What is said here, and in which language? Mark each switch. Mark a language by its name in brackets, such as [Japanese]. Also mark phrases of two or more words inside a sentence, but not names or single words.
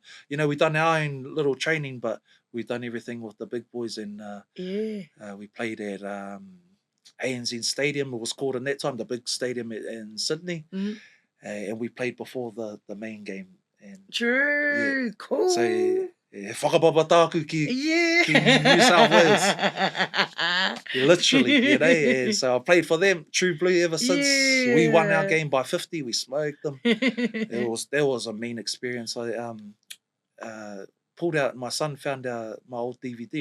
[English] You know, we done our own little training, but we done everything with the big boys. And we played at ANZ Stadium, it was called in that time, the big stadium in Sydney. And we played before the main game. And cool. [Māori] So whakapapa tāku ki New South Wales. [English] Literally, you know. And so I played for them, true blue ever since. We won our game by 50, we smoked them. That was a mean experience. I pulled out, my son found my old DVD.